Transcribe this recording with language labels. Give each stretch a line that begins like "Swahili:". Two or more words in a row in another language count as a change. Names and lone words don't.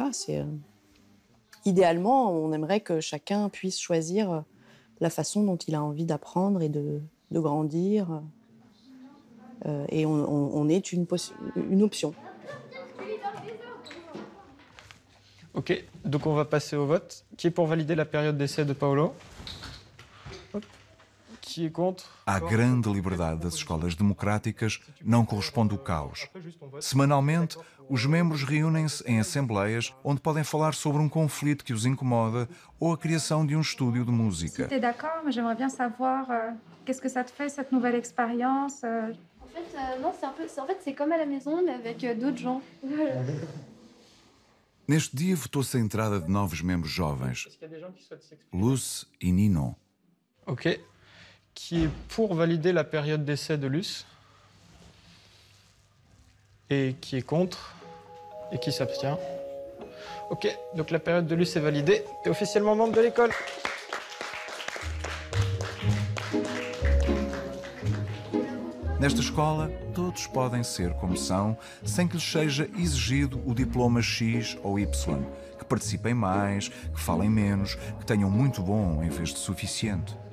French: Idéalement, on aimerait que chacun puisse choisir la façon dont il a envie d'apprendre et de grandir. Et on est une option. Ok, donc on va passer au vote. Qui est pour valider la période d'essai de Paolo? Qui est contre?
Portuguese: À grande liberdade das escolas democráticas não corresponde o caos. Semanalmente, os membros reúnem-se em assembleias onde podem falar sobre um conflito que os incomoda ou a criação de um estúdio de música.
French: Si tu es d'accord, mais j'aimerais bien savoir qu'est-ce que ça te fait, cette nouvelle expérience En fait, non, c'est comme à la maison, mais avec d'autres gens.
Portuguese: Neste dia votou-se a entrada de novos membros jovens, Luce e Ninon.
French: Ok. Qui est pour valider la période d'essai de Luce? Et qui est contre? Et qui s'abstient? Ok, donc la période de Luce est validée. Tu es officiellement membre de l'école.
Portuguese: Nesta escola, todos podem ser como são, sem que lhes seja exigido o diploma X ou Y, que participem mais, que falem menos, que tenham muito bom em vez de suficiente.